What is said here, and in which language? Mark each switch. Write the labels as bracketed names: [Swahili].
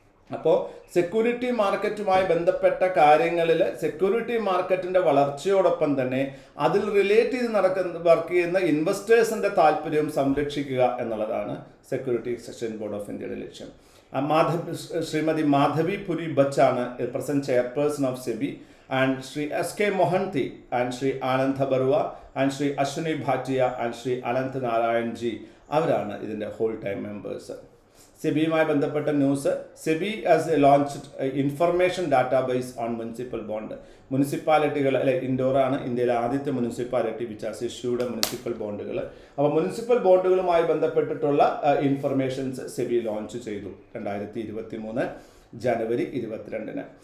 [Malayalam] അപ്പോൾ സെക്യൂരിറ്റി മാർക്കറ്റുമായി ബന്ധപ്പെട്ട കാര്യങ്ങളിൽ സെക്യൂരിറ്റി മാർക്കറ്റിൻ്റെ വളർച്ചയോടൊപ്പം തന്നെ അതിൽ റിലേറ്റ് ചെയ്ത് വർക്ക് ചെയ്യുന്ന ഇൻവെസ്റ്റേഴ്സിൻ്റെ താല്പര്യം സംരക്ഷിക്കുക എന്നുള്ളതാണ് സെക്യൂരിറ്റി എക്സ്ചേഞ്ച് ബോർഡ് ഓഫ് ഇന്ത്യയുടെ ലക്ഷ്യം. Shrimati Madhavi Puri ബച്ചാണ് present chairperson of SEBI, and Sri S.K. Mohanty and Sri Anantha Barua and Sri Ashwini Bhatia and Sri Anant Narayan Ji അവരാണ് ഇതിൻ്റെ ഹോൾ ടൈം മെമ്പേഴ്സ്. സെബിയുമായി ബന്ധപ്പെട്ട news, [English] SEBI has launched information database on municipal bond. [Malayalam] മുനിസിപ്പാലിറ്റികൾ ഇൻഡോറാണ് ഇന്ത്യയിലെ ആദ്യത്തെ municipality [English] Which has issued municipal ബോണ്ടുകൾ. [Malayalam] അപ്പോൾ municipal ബോണ്ടുകളുമായി ബന്ധപ്പെട്ടിട്ടുള്ള informations SEBI launch ചെയ്തു 2023 ജനുവരി 22.